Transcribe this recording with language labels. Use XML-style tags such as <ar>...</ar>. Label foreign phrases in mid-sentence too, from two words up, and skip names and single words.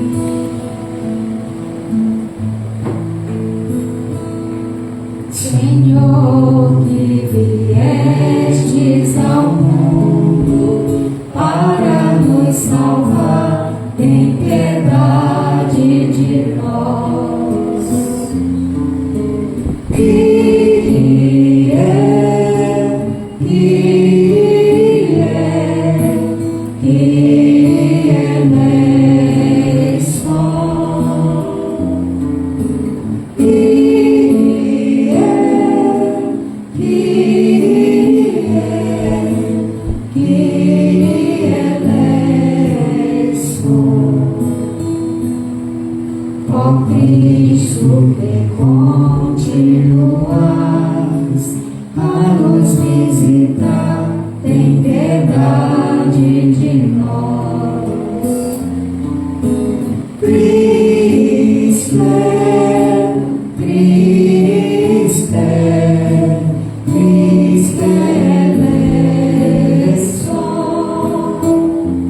<pt>Senhor, que viestes ao mundo para nos salvar, tem piedade de nós.</pt> <el>Κύριε, Κύριε, Κύριε ἐλέησον. Κύριε, Κύριε ἐλέησον.</el> <pt>Ó Cristo, que continuas a nos visitar, tem piedade de nós.</pt> <el>Χριστέ, Χριστέ, Χριστέ ἐλέησον.</el>